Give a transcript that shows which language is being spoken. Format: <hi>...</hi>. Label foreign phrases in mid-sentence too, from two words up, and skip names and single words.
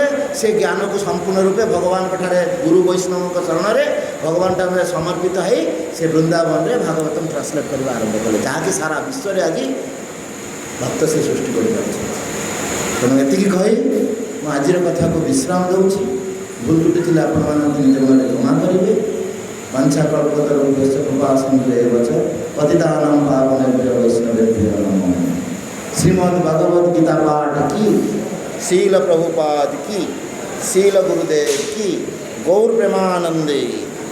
<or>ସେ ଜ୍ଞାନକୁ ସମ୍ପୂର୍ଣ୍ଣ ରୂପେ ଭଗବାନଙ୍କଠାରେ, ଗୁରୁ ବୈଷ୍ଣବଙ୍କ ଚରଣରେ ଭଗବାନଙ୍କ ସମର୍ପିତ ହୋଇ ସେ ବୃନ୍ଦାବନରେ ଭାଗବତମ୍ ଟ୍ରାନ୍ସଲେଟ୍ କରିବା ଆରମ୍ଭ କଲେ, ଯାହାକି ସାରା ବିଶ୍ୱରେ ଆଜି ଭକ୍ତ ସେ ସୃଷ୍ଟି କରିପାରିଛନ୍ତି। ତେଣୁ ଏତିକି କହି ମୁଁ ଆଜିର କଥାକୁ ବିଶ୍ରାମ ଦେଉଛି। ଭୁଲ ତ୍ରୁଟି ଥିଲେ ଆପଣମାନଙ୍କୁ ନିଜ ମନରେ କ୍ଷମା କରିବେ।</or> <sa>ବାଞ୍ଛା କଳ୍ପତରୁଭ୍ୟଶ୍ଚ କୃପା ସିନ୍ଧୁ ଏବ ଚ ପତିତାନାଂ ପାବନେଭ୍ୟୋ ବୈଷ୍ଣବେଭ୍ୟୋ ନମଃ।</sa> <hi>श्रीमद् भगवद गीता पाठ की, शील प्रभुपाद की, शील गुरुदेव की, गौर प्रेमानंदे।</hi>